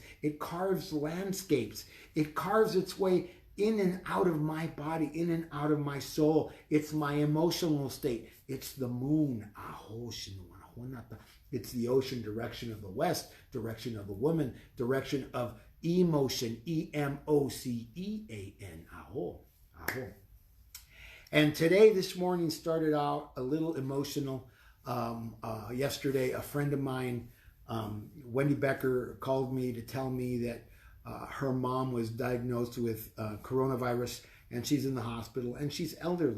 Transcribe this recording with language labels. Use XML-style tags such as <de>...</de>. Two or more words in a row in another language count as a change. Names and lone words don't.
<en>It carves landscapes. It carves its way in and out of my body, in and out of my soul. It's my emotional state. It's the moon. It's the ocean, direction of the west, direction of the woman, direction of emotion, E-M-O-C-E-A-N. Aho, aho. And today, this morning, started out a little emotional. Yesterday, a friend of mine, Wendy Becker, called me to tell me that her mom was diagnosed with coronavirus, and she's in the hospital, and she's elderly.</en>